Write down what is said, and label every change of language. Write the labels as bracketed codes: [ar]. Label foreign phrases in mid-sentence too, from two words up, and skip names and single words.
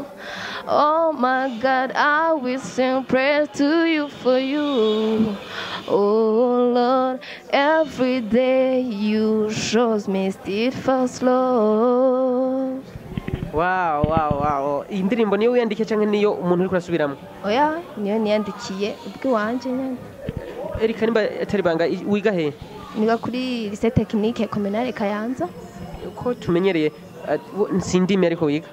[en] Oh my God, I will sing praise to you for you. Oh Lord, every day you shows me steadfast love. Wow. [rn] Iyi ndirimbo niyo wiyandikiye cyangwa niyo umuntu uri kurasubiramo? Oya, niyo niyandikiye ubwiwanje nyene. Berica nimba atari banga wiga he? Niga kuri lycée technique communale Kayanza. Uko tumenyereye sindimi ariko wiga?